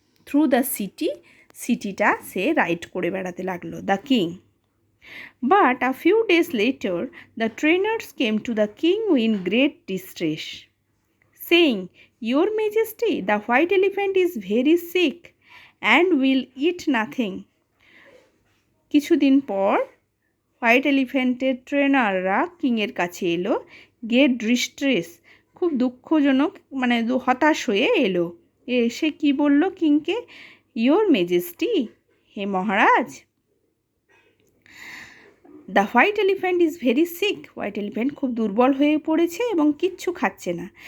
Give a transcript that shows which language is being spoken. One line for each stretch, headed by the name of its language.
Bangla: Through the সিটিটা সে ride করে বেড়াতে লাগলো, the king.
English: But a few days later, the trainers came to the king in great distress, saying, Your Majesty, the white elephant is very sick and will eat nothing.
Bangla: কিছুদিন পর white এলিফ্যান্টের ট্রেনাররা কিংয়ের কাছে এলো,
English: get distress,
Bangla: খুব দুঃখজনক, মানে হতাশ হয়ে এলো। এসে কি বলল কিংকে?
English: your majesty,
Bangla: hey Maharaj,
English: the white elephant is very sick,
Bangla: white elephant খুব দুর্বল হয়ে পড়েছে এবং কিচ্ছু খাচ্ছে না।